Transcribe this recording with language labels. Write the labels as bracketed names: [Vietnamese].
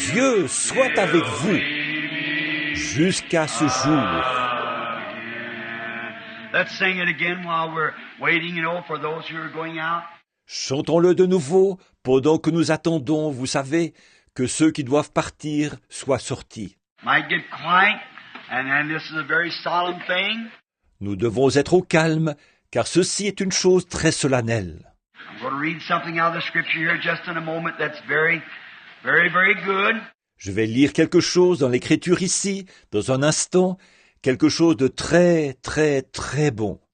[French] Dieu soit avec vous jusqu'à ce jour. [English] Let's sing it again while we're waiting, for those who are going out. [French] Chantons-le de nouveau pendant que nous attendons, vous savez, que ceux qui doivent partir soient sortis. [English] Might get quiet, and then this is a very solemn thing. [French] Nous devons être au calme, car ceci est une chose très solennelle. [English] I'm going to read something out of the scripture here just in a moment that's very, very, very good. [French] Je vais lire quelque chose dans l'Écriture ici, dans un instant, quelque chose de très, très, très bon.